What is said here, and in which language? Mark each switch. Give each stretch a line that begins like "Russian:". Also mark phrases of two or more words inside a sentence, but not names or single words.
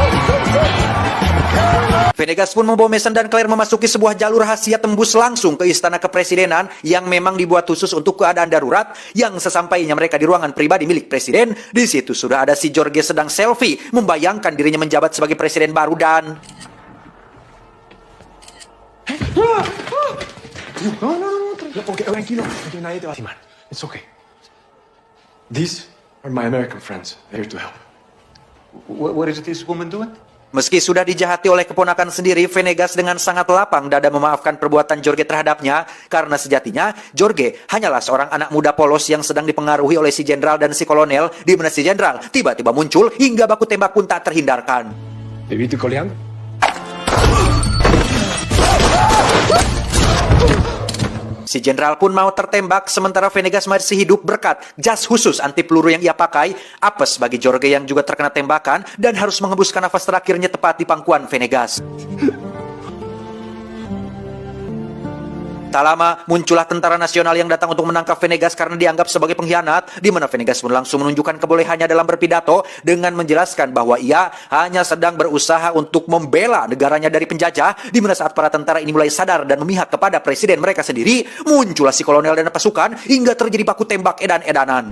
Indonesian: Venegas pun membawa Mason dan Claire memasuki sebuah jalur rahasia tembus langsung ke istana kepresidenan yang memang dibuat khusus untuk keadaan darurat. Yang sesampainya mereka di ruangan pribadi milik presiden, di situ sudah ada si Jorge sedang selfie, membayangkan dirinya menjabat sebagai presiden baru dan...
Spanish: Okay, tranquilo. Nadie te va a lastimar.
English: It's okay. These are my American friends. They're here to help. What is this woman doing?
Indonesian: Meski sudah dijahati oleh keponakan sendiri, Venegas dengan sangat lapang dada memaafkan perbuatan Jorge terhadapnya, karena sejatinya Jorge hanyalah seorang anak muda polos yang sedang dipengaruhi oleh si jenderal dan si kolonel, di mana si jenderal tiba-tiba muncul hingga baku tembak pun tak terhindarkan.
Spanish: ¿Te viste coleando?
Indonesian: Si jenderal pun mau tertembak, sementara Venegas masih hidup berkat jas khusus anti peluru yang ia pakai. Apes bagi Jorge yang juga terkena tembakan dan harus menghembuskan nafas terakhirnya tepat di pangkuan Venegas. Tak lama, muncullah tentara nasional yang datang untuk menangkap Venegas karena dianggap sebagai pengkhianat, di mana Venegas pun langsung menunjukkan kebolehannya dalam berpidato dengan menjelaskan bahwa ia hanya sedang berusaha untuk membela negaranya dari penjajah, di mana saat para tentara ini mulai sadar dan memihak kepada presiden mereka sendiri, muncullah si kolonel dan pasukan hingga terjadi baku tembak edan-edanan.